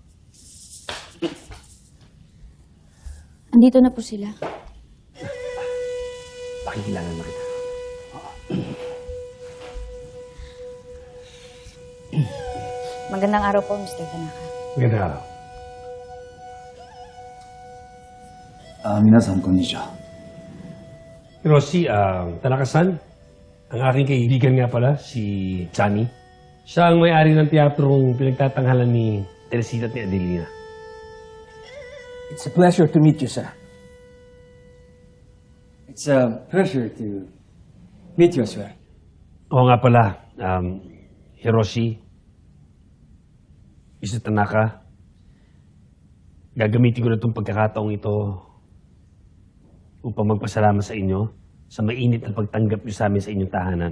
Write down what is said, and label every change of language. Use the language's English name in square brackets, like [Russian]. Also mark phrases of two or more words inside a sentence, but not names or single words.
[Filipino] Andito na po sila. Pakikilangan na kita. Magandang araw po, Mr. Tanaka. Maganda araw. [Japanese] 皆さん、こんにちは。 [Filipino] Rosie, Tanaka-san, ang aking kaibigan nga pala, si Johnny. Siya ang may-ari ng teatrong pinagtatanghalan ni Teresita at ni Adelina. [English] It's a pleasure to meet you, sir. It's a pleasure to meet you as well. [Filipino] Oo nga pala, Hiroshi, Mr. Tanaka, gagamitin ko na itong pagkakataong ito upang magpasalamat sa inyo sa mainit na pagtanggap niyo sa amin sa inyong tahanan.